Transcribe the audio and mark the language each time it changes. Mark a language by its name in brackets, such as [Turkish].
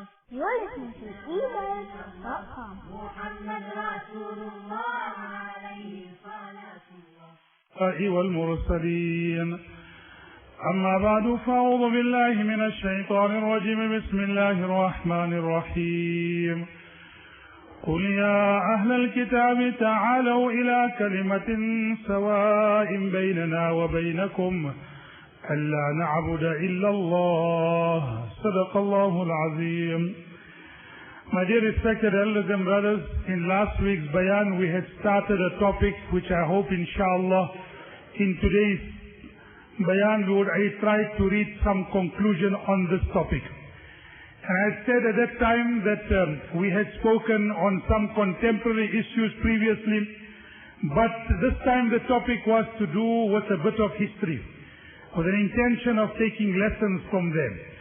[English] You're listening to eWorld.com. [Arabic] والمرسلين أما بعد فأعوذ بالله من الشيطان الرجيم بسم الله الرحمن الرحيم قل يا أهل الكتاب تعالوا إلى كلمة سواء بيننا وبينكم ألا نعبد إلا الله صدق الله العظيم. [English] My dear respected elders and brothers, in last week's bayan we had started a topic which I hope inshallah in today's bayan I tried to reach some conclusion on this topic. And I said at that time that we had spoken on some contemporary issues previously, but this time the topic was to do with a bit of history, with an intention of taking lessons from them.